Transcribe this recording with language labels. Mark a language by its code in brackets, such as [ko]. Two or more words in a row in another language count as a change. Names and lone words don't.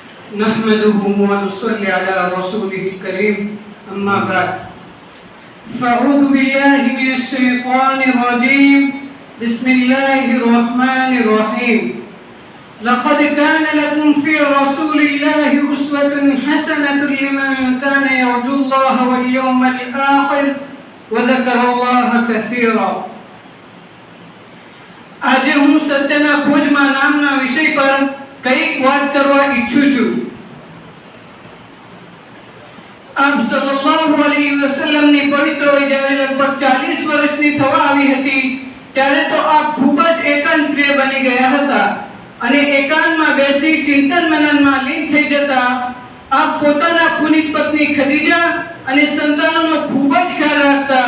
[ar] نحمده ونصلي على رسوله الكريم أما بعد فأعوذ بالله من الشيطان الرجيم بسم الله الرحمن الرحيم لقد كان لكم في رسول الله أسوة حسنة لمن كان يرجو الله واليوم الآخر وذكر الله كثيرا. [gu] આજે હું સત્યના ખોજમાં નામના વિષય પર કઈક વાત કરવા ઈચ્છું છું. આપ સલ્લલ્લાહુ અલૈહિ વસલ્લમની પવિત્ર વય જ્યારે લગભગ 40 વર્ષની થવા આવી હતી ત્યારે તો આપ ખૂબ જ એકાંત પ્રિય બની ગયા હતા અને એકાંતમાં બેસી ચિંતન મનનમાં લીન થઈ જતા આપ પોતાના પુનિત પત્ની ખદીજા અને સંતાનોનો ખૂબ જ ખ્યાલ રાખતા.